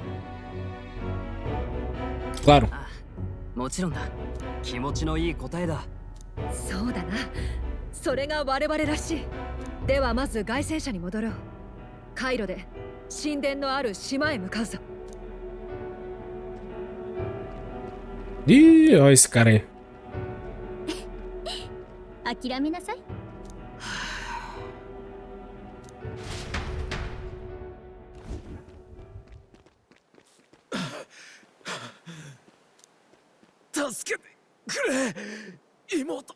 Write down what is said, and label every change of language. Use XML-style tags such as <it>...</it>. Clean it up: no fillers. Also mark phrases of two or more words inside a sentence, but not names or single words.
<pt>Claro.</pt> <ja>もちろんだ。気持ちのいい答えだ。そうだな。それが我々らしい。ではまず凱旋者に戻ろう。カイロで神殿のある島へ向かうぞ。</ja> <pt>Ih, olha esse cara aí.</pt> <ja>諦めなさい。助けてくれ、妹。</ja>